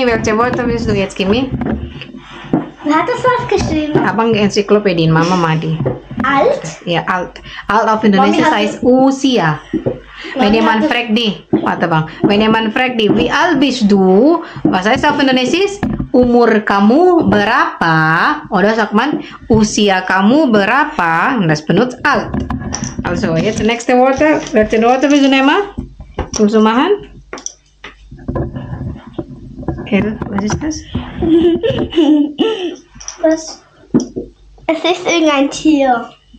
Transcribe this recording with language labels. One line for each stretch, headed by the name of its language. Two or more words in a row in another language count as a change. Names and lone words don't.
German: Welche Worte willst du jetzt, Kimi? Wer hat das was geschrieben? Abang Enzyklopädien, Mama Madi. Alt? Ja, alt. Alt auf Indonesia Mami hat- heißt usia. Wenn Mami jemand hat- fragt die, warte bang, wenn jemand fragt die, wie alt bist du? Was heißt auf Indonesisch?
Indonesian: Umur kamu berapa?
German: Oder sagt man,
Indonesian: usia kamu berapa?
German: Und das benutzt alt. Also, jetzt nächste Worte. Welche Worte willst du nehmen? Willst du machen? Was ist das? Was? Es ist irgendein Tier.